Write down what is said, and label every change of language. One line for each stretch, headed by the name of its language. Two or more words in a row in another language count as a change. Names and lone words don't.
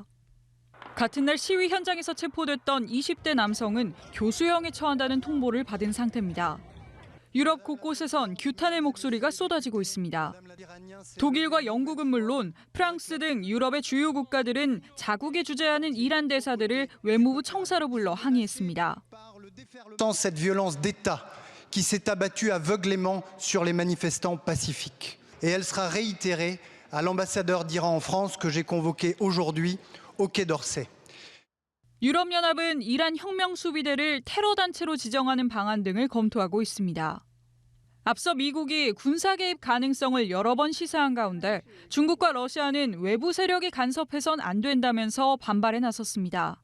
Korean: 같은 날 시위 현장에서 체포됐던 20대 남성은 교수형에 처한다는 통보를 받은 상태입니다. 유럽 곳곳에선 규탄의 목소리가 쏟아지고 있습니다. 독일과 영국은 물론 프랑스 등 유럽의 주요 국가들은 자국에 주재하는 이란 대사들을 외무부 청사로 불러 항의했습니다.
French: Sans cette violence d'État qui s'est abattue aveuglément sur les manifestants pacifiques. Et elle sera réitérée à l'ambassadeur d'Iran en France que j'ai convoqué aujourd'hui au Quai d'Orsay.
Korean: 유럽연합은 이란 혁명 수비대를 테러 단체로 지정하는 방안 등을 검토하고 있습니다. 앞서 미국이 군사 개입 가능성을 여러 번 시사한 가운데 중국과 러시아는 외부 세력이 간섭해선 안 된다면서 반발에 나섰습니다.